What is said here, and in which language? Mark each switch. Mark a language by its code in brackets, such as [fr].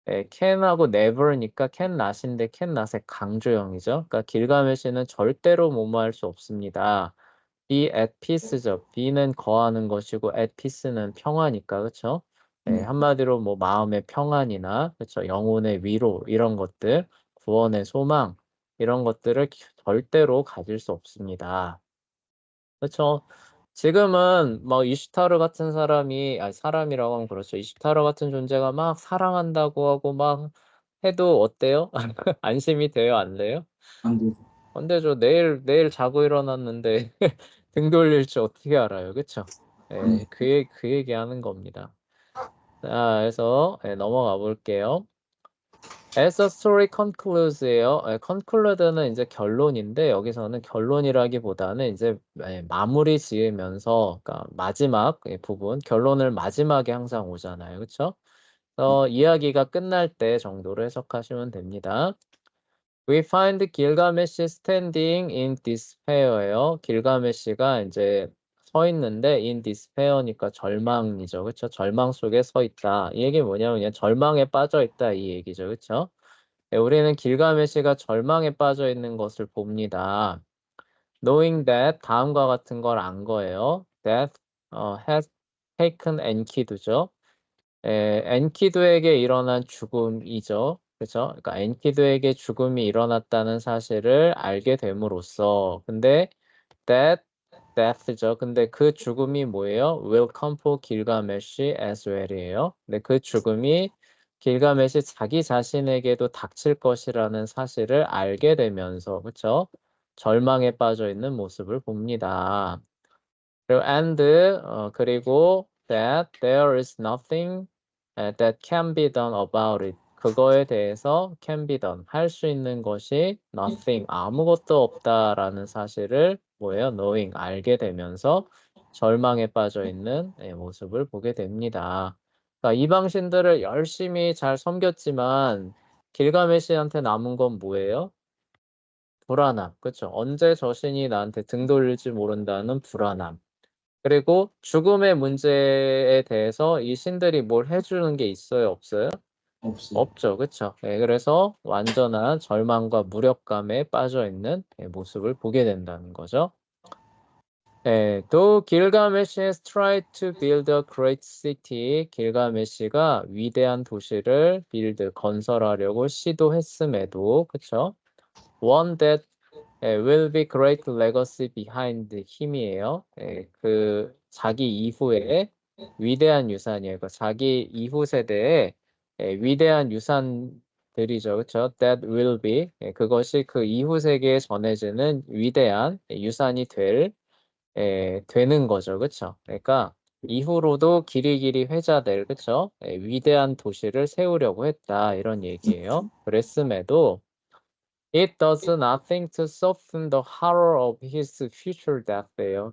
[ko] can하고 never니까 can not인데 can not의 강조형이죠. 그러니까 길가메시는 절대로 뭐뭐할 수 없습니다. [en] be at peace죠. [ko] be는 거하는 것이고 at peace는 평화니까 그렇죠? 한마디로 뭐 마음의 평안이나 그렇죠? 영혼의 위로 이런 것들, 구원의 소망 이런 것들을 절대로 가질 수 없습니다. 그렇죠? 지금은 막 이슈타르 같은 사람이라고 하면 그렇죠. 이슈타르 같은 존재가 막 사랑한다고 하고 막 해도 어때요? 안심이 돼요, 안 돼요? 안 되죠. 근데 저 내일 자고 일어났는데 등 돌릴 줄 어떻게 알아요, 그렇죠? 네. 그 얘기하는 겁니다. 자, 그래서 넘어가 볼게요. [en] As a story conclude예요. [ko] conclude는 이제 결론인데 여기서는 결론이라기보다는 이제 마무리 지으면서 그러니까 마지막 부분 결론을 마지막에 항상 오잖아요. 그렇죠? 이야기가 끝날 때 정도로 해석하시면 됩니다. [en] We find Gilgamesh standing in despair예요. [ko] 길가메시가 이제 서 있는데 [en] in despair [ko] 니까 절망이죠. 그렇죠? 절망 속에 서 있다. 이 얘기 뭐냐면 그냥 절망에 빠져 있다 이 얘기죠. 그렇죠? 우리는 길가메시가 절망에 빠져 있는 것을 봅니다. [en] Knowing that [ko] 다음과 같은 걸 안 거예요. [en] That has taken Enkidu죠. [ko] 엔키두에게 일어난 죽음이죠. 그렇죠? 그러니까 엔키두에게 죽음이 일어났다는 사실을 알게 됨으로써 근데 [en] that death [ko] 죠. 근데 그 죽음이 뭐예요? [en] Will come for Gilgamesh as well이에요. [ko] 근데 그 죽음이 길가메시 자기 자신에게도 닥칠 것이라는 사실을 알게 되면서 그렇죠? 절망에 빠져 있는 모습을 봅니다. 그리고 그리고 [en] that there is nothing that can be done about it. [ko] 그거에 대해서 [en] can be done. [ko] 할 수 있는 것이 nothing. 아무것도 없다라는 사실을 뭐예요? [en] knowing. [ko] 알게 되면서 절망에 빠져 있는 모습을 보게 됩니다. 그러니까 이방신들을 열심히 잘 섬겼지만 길가메시한테 남은 건 뭐예요? 불안함. 그쵸? 언제 저 신이 나한테 등 돌릴지 모른다는 불안함. 그리고 죽음의 문제에 대해서 이 신들이 뭘 해주는 게 있어요? 없어요? 없어요. 없죠. 그쵸? 예, 그래서 완전한 절망과 무력감에 빠져 있는 모습을 보게 된다는 거죠. [en] 또 길가메시 has tried to build a great city. [ko] 길가메시가 위대한 도시를 건설하려고 시도했음에도, 그쵸? [en] One that will be great legacy behind him이에요. [ko] 그 자기 이후에 위대한 유산이에요. 그 자기 이후 세대에 위대한 유산들이죠. 그렇죠? [en] That will be [ko] 그것이 그 이후 세계에 전해지는 위대한 유산이 되는 거죠. 그렇죠? 그러니까 이후로도 길이길이 회자될 그렇죠? 위대한 도시를 세우려고 했다 이런 얘기예요. 그랬음에도 [en] It does nothing to soften the horror of his future death예요.